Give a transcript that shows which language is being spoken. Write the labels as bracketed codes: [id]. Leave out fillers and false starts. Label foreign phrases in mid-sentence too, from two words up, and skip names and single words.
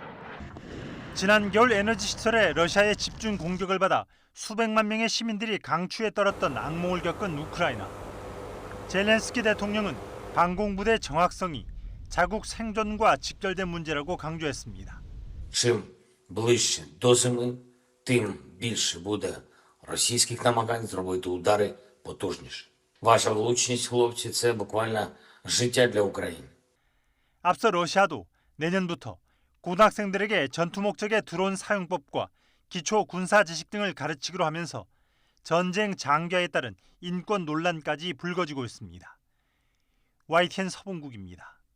[ko] 지난 겨울 에너지 시설에 러시아의 집중 공격을 받아 수백만 명의 시민들이 강추에 떨었던 악몽을 겪은 우크라이나. 젤렌스키 대통령은 방공부대 정확성이 자국 생존과 직결된 문제라고 강조했습니다. [uk] Чим ближче до зими, тим більше буде російських намагань зробити удари потужніше. Ваша влучність, хлопці, це буквально життя для України. [ko] 앞서 러시아도 내년부터 고등학생들에게 전투 목적의 드론 사용법과 기초 군사 지식 등을 가르치기로 하면서 전쟁 장기화에 따른 인권 논란까지 불거지고 있습니다. YTN 서봉국입니다.